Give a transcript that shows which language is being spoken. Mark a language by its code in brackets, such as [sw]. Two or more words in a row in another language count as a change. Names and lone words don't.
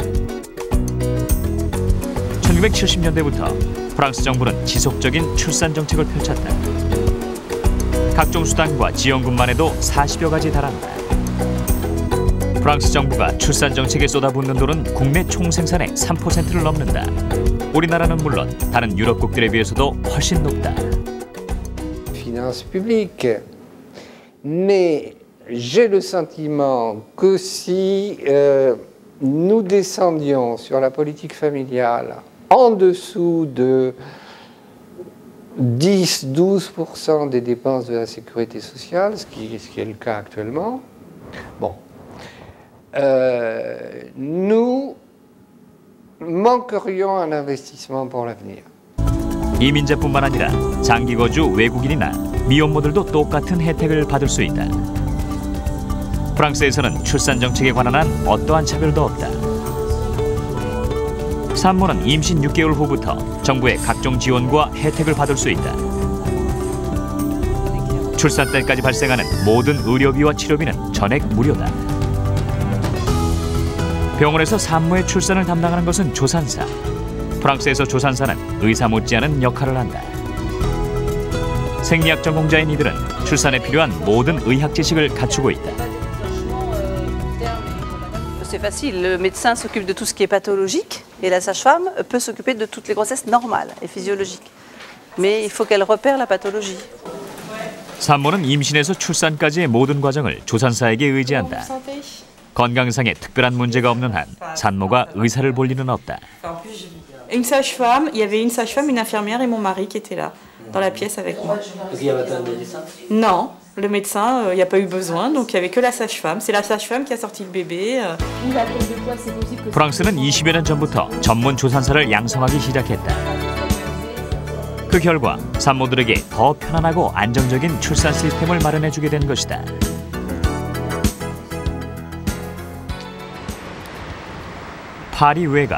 [ko] 1970년대부터 프랑스 정부는 지속적인 출산 정책을 펼쳤다. 각종 수당과 지원금만 해도 40여 가지 달한다. 프랑스 정부가 출산 정책에 쏟아붓는 돈은 국내 총생산의 3%를 넘는다. 우리나라는 물론 다른 유럽국들에 비해서도 훨씬 높다. [fr] Finances publiques. Mais j'ai le sentiment que si nous descendions sur la politique familiale en dessous de 10-12% des dépenses de la sécurité sociale, ce qui est le cas actuellement, bon, nous manquerions un investissement pour l'avenir. [ko] 이민자뿐만 아니라 장기 거주 외국인이나 미혼모들도 똑같은 혜택을 받을 수 있다. 프랑스에서는 출산 정책에 관한 한 어떠한 차별도 없다. 산모는 임신 6개월 후부터 정부의 각종 지원과 혜택을 받을 수 있다. 출산 때까지 발생하는 모든 의료비와 치료비는 전액 무료다. 병원에서 산모의 출산을 담당하는 것은 조산사. 프랑스에서 조산사는 의사 못지않은 역할을 한다. 생리학 전공자인 이들은 출산에 필요한 모든 의학 지식을 갖추고 있다. [fr] C'est facile, le médecin s'occupe de tout ce qui est pathologique et la sage-femme peut s'occuper de toutes les grossesses normales et physiologiques. Mais il faut qu'elle repère la pathologie. [ko] 산모는 임신에서 출산까지의 모든 과정을 조산사에게 의지한다. 건강상에 특별한 문제가 없는 한 산모가 의사를 볼 일은 없다. [fr] Une sage-femme, il y avait une sage-femme, une infirmière et mon mari qui étaient là, dans la pièce avec moi. Est-ce qu'il y avait un médecin? Non, le médecin, il n'y a pas eu besoin, donc il n'y avait que la sage-femme. C'est la sage-femme qui a sorti le bébé. [ko] 프랑스는 20여 년 전부터 전문 조산사를 양성하기 시작했다. 그 결과 산모들에게 더 편안하고 안정적인 출산 시스템을 마련해주게 된 것이다. 파리 외곽.